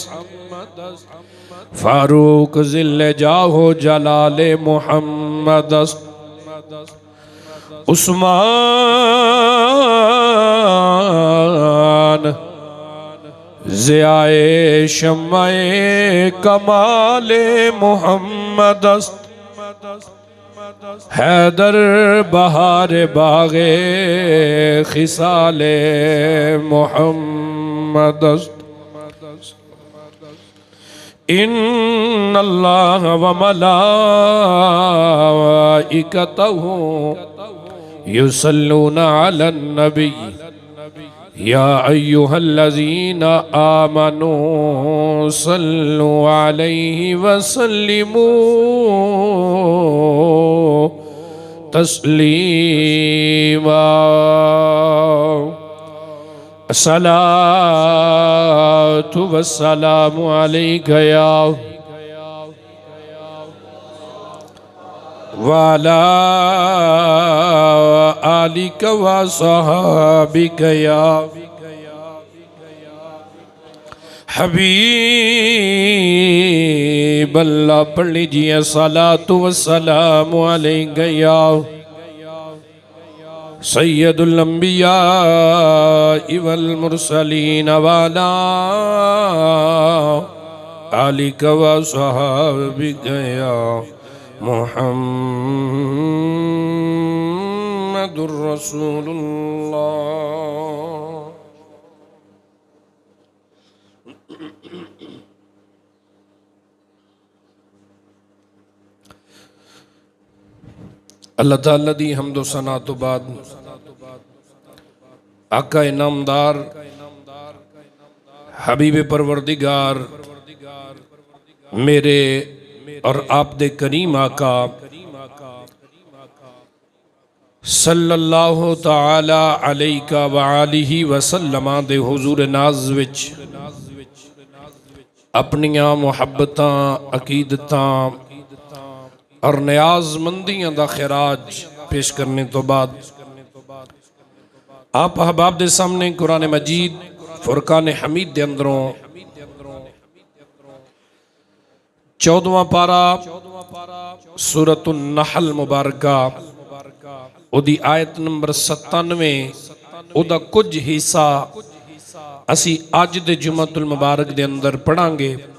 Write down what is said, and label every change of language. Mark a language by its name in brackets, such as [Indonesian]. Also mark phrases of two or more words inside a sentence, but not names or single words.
[Urdu] فاروق ظلِ جاہ و جلالِ محمد عثمان ضیائے شمعِ کمالِ محمد حیدر بہارِ باغِ خصالِ محمد. [Arabic] إن الله وملائكته يصلون على النبي يا أيها الذين آمنوا صلوا عليه وسلموا تسليما. الصلاة والسلام عليك يا وعلى آلك وأصحابك يا حبيب الله. [Urdu] پڑھ لیجیے [Arabic] الصلاة والسلام عليك يا سيد الأنبياء والمرسلين وعلى آلك وأصحابك يا محمد رسول الله. [Punjabi] اللہ تعالیٰ دی حمد و ثنا توں بعد آقا انعام دار حبیب پروردگار میرے اور آپ دے کریم آقا [Arabic] صلى الله تعالى عليك وآله وسلم [Punjabi] دے حضور ناز وچ اپنیاں محبتاں عقیدتاں اور نیازمندیاں دا خراج پیش کرن توں بعد آپ احباب دے سامنے قرآن مجید فرقان حمید دے اندروں 14واں پارہ [Arabic] سورة النحل [Punjabi] مبارکہ اوہدی آیت نمبر 97 اوہدا کجھ حصہ اسیں اج دے جمعۃ المبارک دے اندر پڑھاں گے.